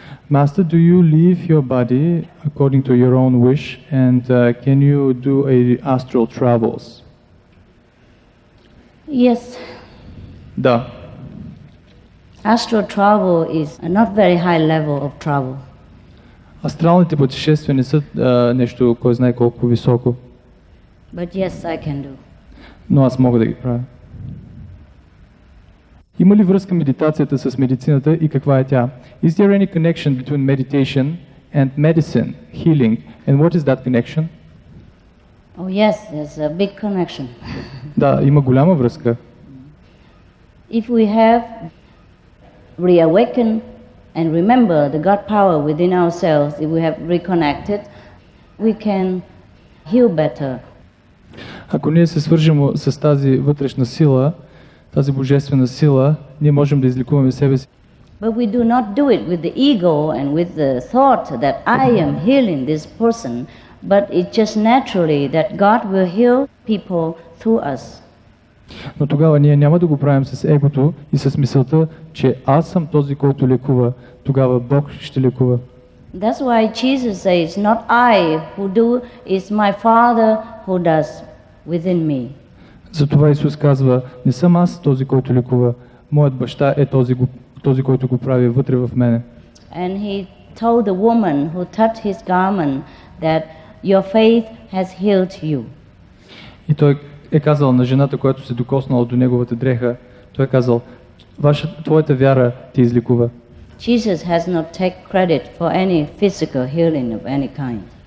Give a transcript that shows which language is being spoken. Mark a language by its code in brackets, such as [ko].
[en] Master, do you leave your body according to your own wish, and can you do astral travels? Yes. [bg] Да. [en] Astral travel is a not very high level of travel. [bg] Астралните пътешествия не са нещо, кой знае колко високо. [en] But yes, I can do. [bg] Но аз мога да ги правя. Има ли връзка медитацията с медицината и каква е тя? [en] Is there any connection between meditation and medicine, healing? And what is that connection? Oh yes, there's a big connection. [bg] Да, има голяма връзка. [en] If we have reawakened and remember the God power within ourselves, if we have reconnected, we can heal better. [bg] Ако ние се свържем с тази вътрешна сила, тази божествена сила, ние можем да излекуваме себе си. [en] But we do not do it with the ego and with the thought that I am healing this person, but it's just naturally that God will heal people through us. [bg] Но тогава ние няма да го правим с егото и с мисълта, че аз съм този, който лекува. Тогава Бог ще лекува. [en] That's why Jesus says, not I who do, it's my Father who does within me. [bg] Затова Исус казва, не съм аз този, който лекува. Моят баща е този, който го прави вътре в мене. [en] And he told the woman who touched his garment that your faith has healed you. [bg] И той е казал на жената, която се докоснала до неговата дреха, той е казал, твоята вяра те излекува. [en] Jesus has not taken credit for any physical healing of any kind.